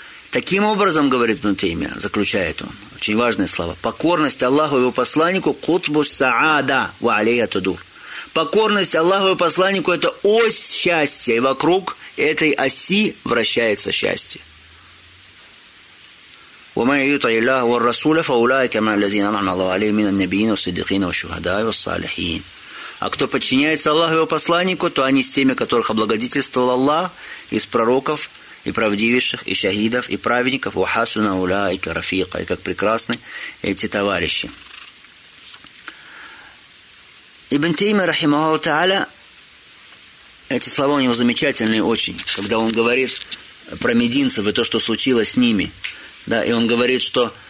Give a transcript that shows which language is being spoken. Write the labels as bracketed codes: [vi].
[ru] Таким образом, говорит Ибн Теймия, заключает он, очень важное слово, покорность Аллаху и его посланнику [ar] кутбу саада ва алейха тадур. [ru] Покорность Аллаху и его посланнику это ось счастья, и вокруг этой оси вращается счастье. [ar] ومن يطع الله والرسول فأولئك من الذين أنعم الله عليهم من النبيين والصديقين والشهداء والصالحين. [ru] А кто подчиняется Аллаху и его посланнику, то они с теми, которых облагодетельствовал Аллах, из пророков, и правдивейших, и шахидов, и праведников, [ar] у хасуна уляйка рафика, [ru] и как прекрасны эти товарищи. Ибн Теймия, рахимаху та'аля, эти слова у него замечательные очень, когда он говорит про мединцев и то, что случилось с ними. Да, и он говорит, что